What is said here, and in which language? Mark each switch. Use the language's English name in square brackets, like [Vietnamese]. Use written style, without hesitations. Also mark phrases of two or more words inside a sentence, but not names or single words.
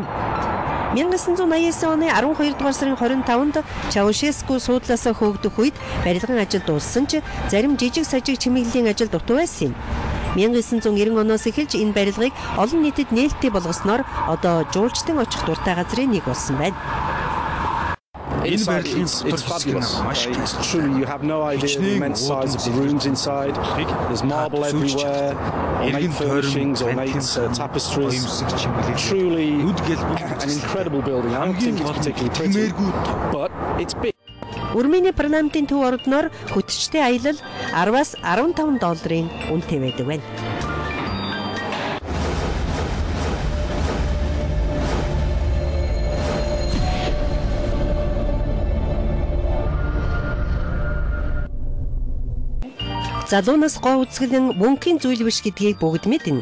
[Mongolian] 1989 оны 12 дугаар сарын 25-нд Чаушеску суудлаасаа хөөгдөх үед барилгын ажил дууссан ч зарим жижиг сажиг чимэглэлийн ажил дутуу байсан юм. 1990 оноос эхэлж энэ барилгыг олон нийтэд нээлттэй болгосноор одоо жуулчдын очих дуртай газрын нэг болсон байна. [English] It's fabulous. It's truly, you have no idea the immense size of the rooms inside. There's marble everywhere, ornate furnishings, ornate tapestries. Truly an incredible building. I don't think it's particularly pretty, but it's big. [Mongolian] Урмени парламентын төв ордноор хөтчтэй аялал 10-аас 15 долларын үнэтэй байдаг байна. Залуунаас гоо үзгэлэн мөнхийн зүйл биш гэдгийг бүгд мэднэ.